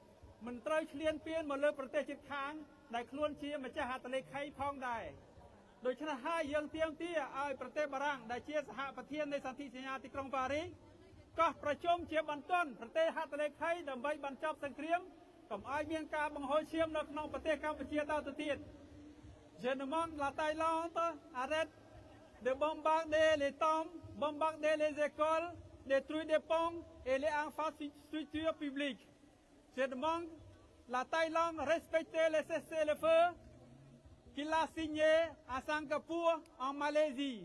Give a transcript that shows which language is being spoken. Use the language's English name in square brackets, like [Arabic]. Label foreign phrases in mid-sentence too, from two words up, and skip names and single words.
[Khmer] មិនត្រូវឈ្លានពានមកលើប្រទេសជិតខាងដែលខ្លួនជាម្ចាស់ហត្ថលេខីផងដែរដូច្នេះហើយយើងទាមទារឲ្យប្រទេសបារាំងដែលជាសហប្រធាននៃសន្ធិសញ្ញាទីក្រុងប៉ារីសកោះប្រជុំជាបន្ទាន់ប្រទេសហត្ថលេខីដើម្បីបញ្ចប់សង្គ្រាមកុំឲ្យមានការបង្ហូរឈាមនៅក្នុងប្រទេសកម្ពុជាតទៅទៀត [French] Je demande la Thaïlande arrête de bombarder les tombes, bombarder les écoles, détruire des ponts et les infrastructures publiques. Je demande la Thaïlande respecter les cessez-le-feu qu'il a signé à Singapour en Malaisie.